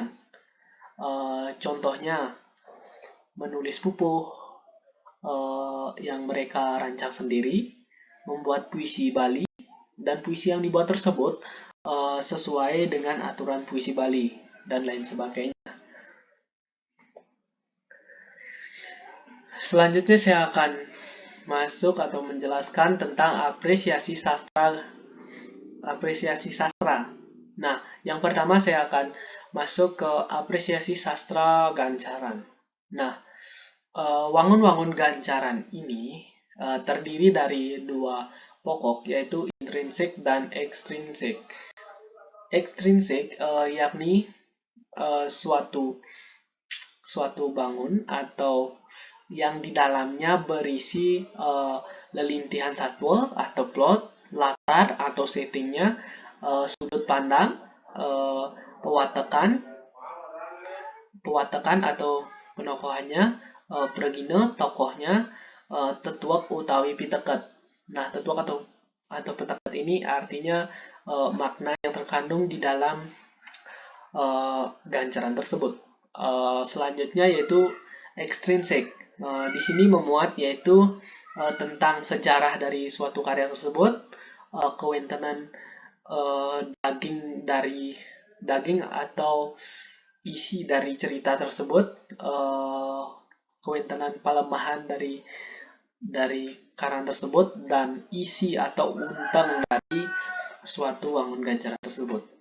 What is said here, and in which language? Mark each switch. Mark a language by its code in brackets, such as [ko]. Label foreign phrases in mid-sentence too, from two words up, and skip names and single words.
[id] Contohnya, menulis pupuh yang mereka rancang sendiri, membuat puisi Bali, dan puisi yang dibuat tersebut sesuai dengan aturan puisi Bali, dan lain sebagainya. Selanjutnya saya akan masuk atau menjelaskan tentang apresiasi sastra. Nah, yang pertama saya akan masuk ke apresiasi sastra gancaran. Nah, [ban] wangun-wangun gancaran [id] ini terdiri dari 2 pokok, yaitu intrinsik dan ekstrinsik. Ekstrinsik yakni suatu bangun atau yang di dalamnya berisi [ban] lelintihan satwa [id] atau plot, latar atau settingnya, sudut pandang, pewatekan atau penokohannya, pregina tokohnya, [ban] tetuak utawi piteket. [id] Nah, tetuak atau piteket ini artinya makna yang terkandung di dalam gancaran tersebut. Selanjutnya yaitu ekstrinsik. Di sini memuat yaitu tentang sejarah dari suatu karya tersebut, [ban] kewontenan daging [id] atau isi dari cerita tersebut, [ban] kewontenan pelemahan [id] dari karang tersebut, dan isi atau untang dari suatu [ban] wangun gancaran [id] tersebut.